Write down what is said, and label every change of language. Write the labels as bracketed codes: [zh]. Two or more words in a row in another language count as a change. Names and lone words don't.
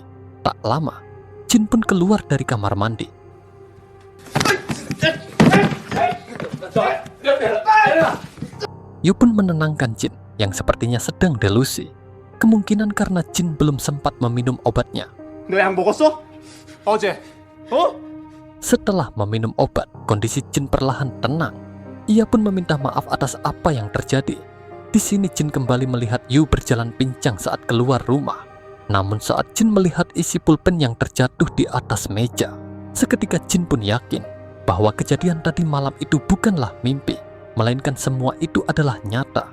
[id] Tak lama, Jin pun keluar dari kamar mandi. Yu pun menenangkan Jin yang sepertinya sedang delusi. Kemungkinan karena Jin belum sempat meminum obatnya. [ko] 너 약 먹었어? 어제. 어? [id] Setelah meminum obat, kondisi Jin perlahan tenang. Ia pun meminta maaf atas apa yang terjadi. Di sini Jin kembali melihat Yu berjalan pincang saat keluar rumah. Namun saat Jin melihat isi pulpen yang terjatuh di atas meja, seketika Jin pun yakin bahwa kejadian tadi malam itu bukanlah mimpi, melainkan semua itu adalah nyata.